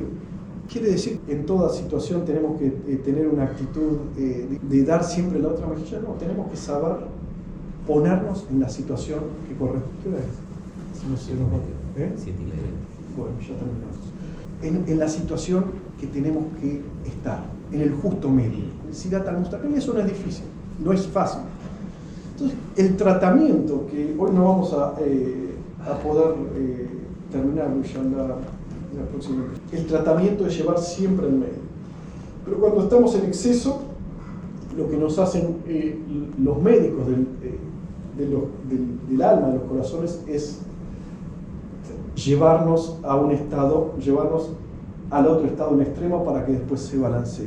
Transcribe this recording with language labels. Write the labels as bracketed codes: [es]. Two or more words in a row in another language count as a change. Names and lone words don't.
[es] Quiere decir que en toda situación tenemos que tener una actitud de dar siempre la otra mejilla. No, tenemos que saber ponernos en la situación que corresponde. ¿Qué hora es? Si no se nos va. Bueno, ya terminamos. En la situación que tenemos que estar, en el justo medio. [ar] صراط المستقيم, [es] eso no es difícil, no es fácil. Entonces, el tratamiento, que hoy no vamos a poder terminar, inshallah, la próxima. El tratamiento es llevar siempre el medio. Pero cuando estamos en exceso, lo que nos hacen los médicos del alma, de los corazones, es llevarnos a un estado, llevarnos al otro estado en extremo para que después se balancee.